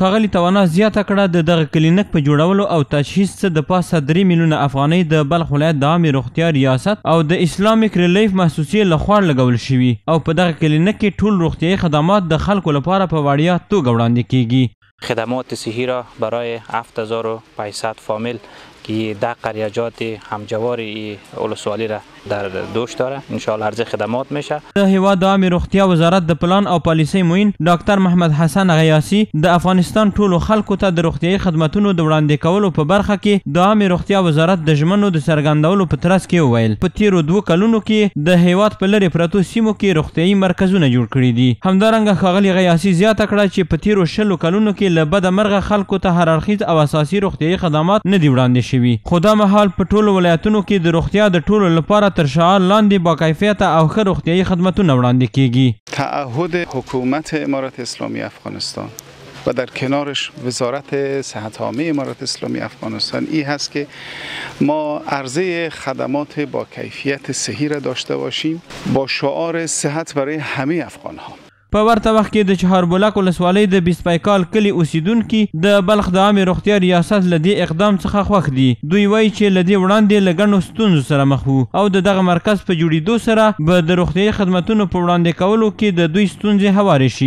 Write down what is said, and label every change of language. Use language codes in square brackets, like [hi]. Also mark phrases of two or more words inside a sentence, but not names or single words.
[ps] ښاغلي توانا زیاته کړه د دغه کلینیک په جوړولو او تجهیز څخه د پاسه 3 میلیونه افغانۍ د بلخ ولایت د عامې روغتیا ریاست او د اسلامیک ریلیف محسوسیې لخوا لګول شوي او په دغه کلینیک کې ټول روغتیایي خدمات د خلکو لپاره په وړیا توګه وړاندې کیږي. [fa] خدمات صحی را برای 7500 فامیل که 10 قریجات همجوار ولسوالی را در دوش داره انشاءالله عرض خدمات میشه. [ps] د هیواد د عامې روغتیا وزارت د پلان او پالیسۍ معین ډاکټر محمد حسن غیاسی د افغانستان ټولو خلکو ته د روغتیایي خدماتونو د وړاندې کولو په برخه کې د عامې روغتیا وزارت د ژمنو د څرګندولو په ترڅ کې وویل په تیرو 2 کلونو کې د هیواد په لرې پرتو سیمو کې روغتیایي مرکزونه جوړ کړي دي. همدارنګه ښاغلي غیاسی زیاته کړه چې په تیرو 20 کلونو کې له بده مرغه خلکو ته هر اړخیز او اساسي روغتیایي خدمات نه دي وړاندې شوي. خو دا مهال په ټولو ولایتونو کې د روغتیا د ټولو لپاره تر شعار لاندې با کیفیت او ښه روغتیایي خدمتونه وړاندې کیږي. [fa] تعهد حکومت امارات اسلامی افغانستان و در کنارش وزارت صحت عامه امارات اسلامی افغانستان این هست که ما عرضه خدمات با کیفیت صحی را داشته باشیم با شعار صحت برای همه افغان ها. [ps] په ورته وخت کې د چهاربولک ولسوالۍ د 20 پایکال کلي اوسیدونکي د بلخ د عامې روغتیا ریاست له دې اقدام څخه خوښ دي. دوی وایي چې له دې وړاندې له ګڼو ستونزو سره مخ وو او د دغه مرکز په جوړېدو سره به د روغتیایي خدمتونو په وړاندې کولو کې د دوی ستونزې هوارې شي.